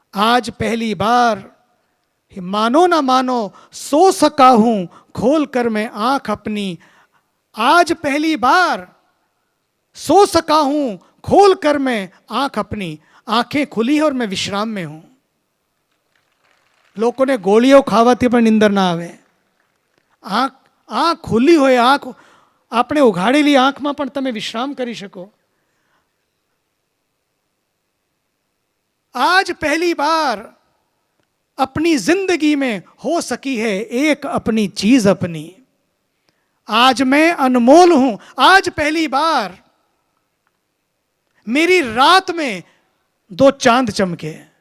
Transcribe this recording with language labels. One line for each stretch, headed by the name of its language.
Hindi: आज पहली बार मानो ना मानो सो सका हूं खोल कर मैं आंख अपनी. आज पहली बार सो सका हूं खोल कर मैं आंख अपनी. आंखें खुली है और मैं विश्राम में हूं.
Gujarati: લોકોને ગોળીઓ ખાવાથી પણ નિંદર ના આવે. આંખ ખુલ્લી હોય, આંખ આપણે ઉઘાડેલી આંખમાં પણ તમે વિશ્રામ કરી શકો.
Hindi: आज पहली बार अपनी जिंदगी में हो सकी है एक अपनी चीज अपनी. आज मैं अनमोल हूं. आज पहली बार मेरी रात में दो चांद चमके.